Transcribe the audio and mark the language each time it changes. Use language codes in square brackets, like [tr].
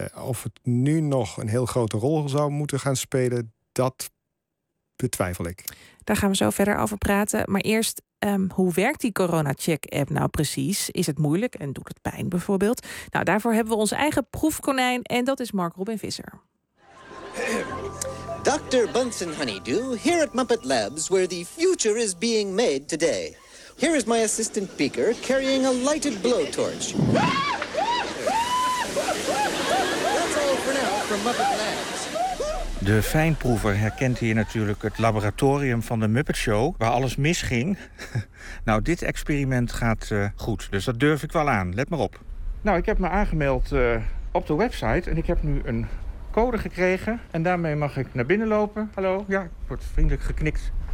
[nl] Of het nu nog een heel grote rol zou moeten gaan spelen, dat betwijfel ik. Daar gaan we zo verder over praten. Maar eerst, hoe werkt die Corona-check-app nou precies? Is het moeilijk en doet het pijn bijvoorbeeld? Nou, daarvoor hebben we onze eigen proefkonijn en dat is Mark Robin Visser. [en] Dr. Bunsen Honeydew, here at Muppet Labs, where the future is being made today. Here is my assistant Beaker carrying a lighted blowtorch. That's all for now from Muppet Labs. [nl] De fijnproever herkent hier natuurlijk het laboratorium van de Muppet Show, waar alles misging. Nou, dit experiment gaat goed, dus dat durf ik wel aan. Let maar op. Nou, ik heb me aangemeld op de website en ik heb nu een code gekregen. En daarmee mag ik naar binnen lopen. Hallo, ja, ik word vriendelijk geknikt.